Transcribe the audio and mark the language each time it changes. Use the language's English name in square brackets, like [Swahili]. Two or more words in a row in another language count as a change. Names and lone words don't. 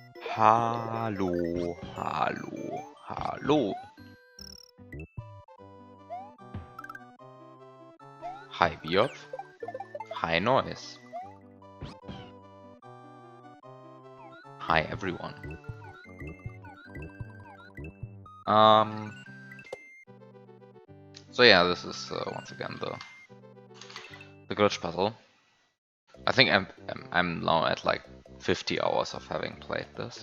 [English] Hallo, hallo, hallo. Hi Biob. Hi Noise. Hi everyone. So yeah, this is once again the glitch puzzle. I think I'm now at like 50 hours of having played this.